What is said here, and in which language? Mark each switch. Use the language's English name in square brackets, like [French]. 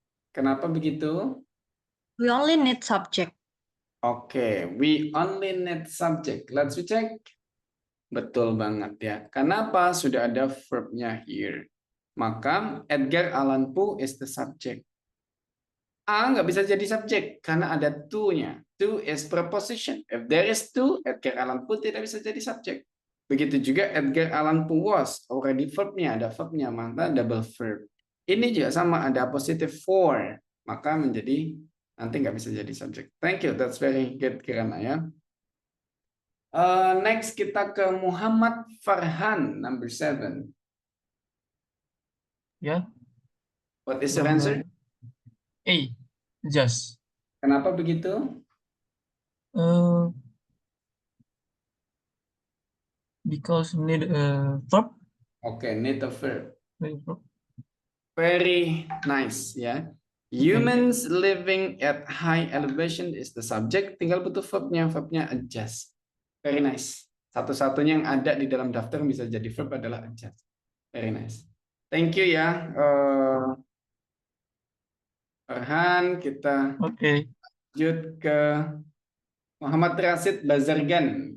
[Indonesian] Kenapa begitu? [English] We only need subject. Oke, we only need subject. Let's check. [Indonesian] Betul banget ya. Kenapa? Sudah ada verbnya here. Maka [English] Edgar Allan Poe is the subject. [Indonesian] A nggak bisa jadi subjek karena ada to-nya. [English] To is preposition. If there is to, Edgar Allan Poe [Indonesian] tidak bisa jadi subjek. Begitu juga Edgar Allan Poe was. Already verbnya, ada verbnya, maka double verb. Ini juga sama, ada positive for. Maka menjadi, nanti nggak bisa jadi subjek. [English] Thank you, that's very good Kirana ya. [Indonesian] Next kita ke Muhammad Farhan, [English] number 7. [Indonesian] Ya. [English] What is your answer? A. Just. [Indonesian] Kenapa begitu? [English] Because need a verb. Oke, need a verb. Very nice ya. Humans living at high elevation is the subject. [Indonesian] Tinggal butuh verbnya. Verbnya adjust. [English] Very nice. [Indonesian] Satu-satunya yang ada di dalam daftar yang bisa jadi verb adalah adjust. [English] Very nice. Thank you ya. [Indonesian] Farhan, kita lanjut ke Muhammad Rashid Bazargan.